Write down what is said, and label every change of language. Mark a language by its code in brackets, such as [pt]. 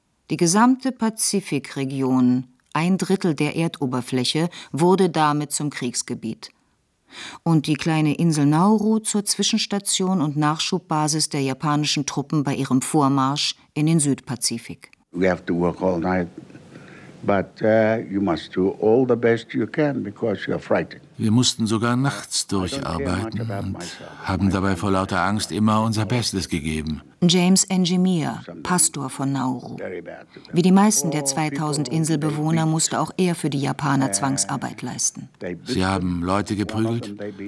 [de] Die gesamte Pazifikregion, ein Drittel der Erdoberfläche, wurde damit zum Kriegsgebiet. Und die kleine Insel Nauru zur Zwischenstation und Nachschubbasis der japanischen Truppen bei ihrem Vormarsch in den Südpazifik. [en] We have to work all night, but you must do all the best you can because you are frightened. [de] Wir mussten sogar nachts durcharbeiten und haben dabei vor lauter Angst immer unser Bestes gegeben. James Engimia, Pastor von Nauru. Wie die meisten der 2000 Inselbewohner musste auch er für die Japaner Zwangsarbeit leisten. Sie haben Leute geprügelt.